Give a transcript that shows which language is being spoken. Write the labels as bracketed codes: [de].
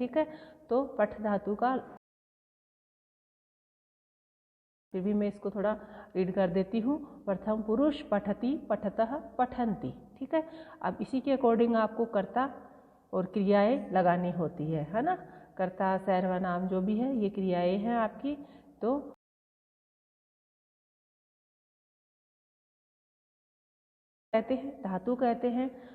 [hi] ठीक है, तो पठ धातु का फिर भी मैं इसको थोड़ा रीड कर देती हूँ। [sa] प्रथम पुरुष पठति, पठतः, पठन्ति। [hi] ठीक है, अब इसी के अकॉर्डिंग आपको कर्ता और क्रियाएं लगानी होती है ना। कर्ता, सर्वनाम जो भी है ये क्रियाएं हैं आपकी। तो कहते हैं, धातु कहते हैं।